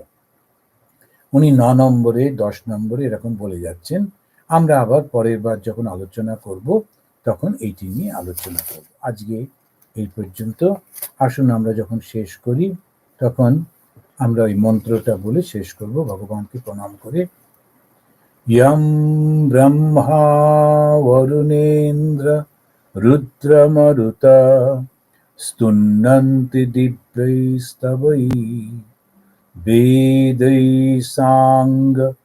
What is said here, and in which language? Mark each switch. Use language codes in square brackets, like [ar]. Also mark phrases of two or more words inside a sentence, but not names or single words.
[bn] উনি 9 নম্বরে 10 নম্বরে এরকম বলে যাচ্ছেন। আমরা আবার পরের বার যখন আলোচনা করব, তখন এইটি নিয়ে আলোচনা করব। আজকে এই পর্যন্ত। আসুন আমরা যখন শেষ করি, তখন আমরা ওই মন্ত্রটা বলে শেষ করব, ভগবানকে প্রণাম করে। [sa] यं ब्रह्मा वरुणेन्द्र रुद्रमरुत स्तुन्नन्ति दिव्यैस्तवैः वेदैः साङ्ग